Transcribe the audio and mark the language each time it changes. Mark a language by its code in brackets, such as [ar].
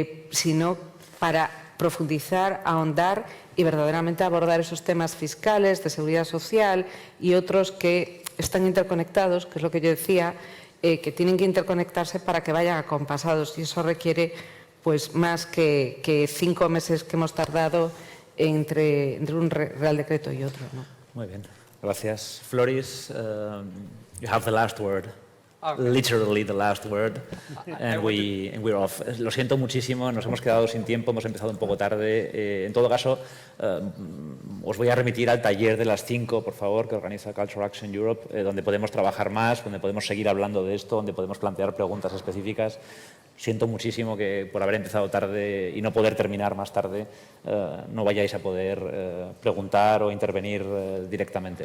[es] sino para profundizar, ahondar y verdaderamente abordar esos temas fiscales, de seguridad social y otros que están interconectados, que es lo que yo decía, que tienen que interconectarse para que vayan acompasados y eso requiere pues más que 5 meses que hemos tardado entre un Real Decreto y otro, ¿no? Muy bien, gracias. [en] Floris, you have the last word. Literally the last word, and we're off. [es] Lo siento muchísimo, nos hemos quedado sin tiempo, hemos empezado un poco tarde. En todo caso, os voy a remitir al taller de las 5, por favor, que organiza Cultural Action Europe, donde podemos trabajar más, donde podemos seguir hablando de esto, donde podemos plantear preguntas específicas. Siento muchísimo que por haber empezado tarde y no poder terminar más tarde, no vayáis a poder preguntar o intervenir directamente.